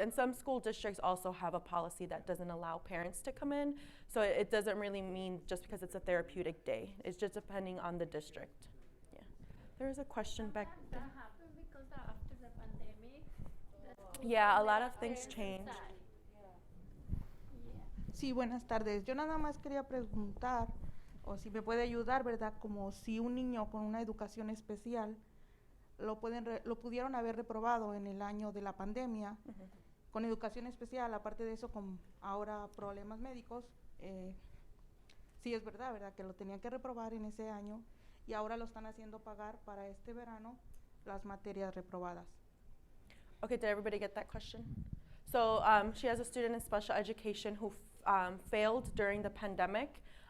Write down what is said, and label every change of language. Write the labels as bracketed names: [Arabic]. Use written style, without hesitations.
[English] And some school districts also have a policy that doesn't allow parents to come in. So it doesn't really mean just because it's a therapeutic day. It's just depending on the district. Yeah. There is a question back there. That happened because after the pandemic, Yeah, a lot of things changed. [Spanish] Sí, buenas tardes. Yo nada más quería preguntar, o si me puede ayudar, ¿verdad? Como si un niño con una educación especial lo pudieron haber reprobado en el año de la pandemia, con educación especial, aparte de eso, con ahora problemas médicos, sí es verdad, ¿verdad? Que lo tenían que reprobar en ese año y ahora lo están haciendo pagar para este verano las materias reprobadas. [English] Okay, did everybody get that question? So she has a student in special education who failed during the pandemic.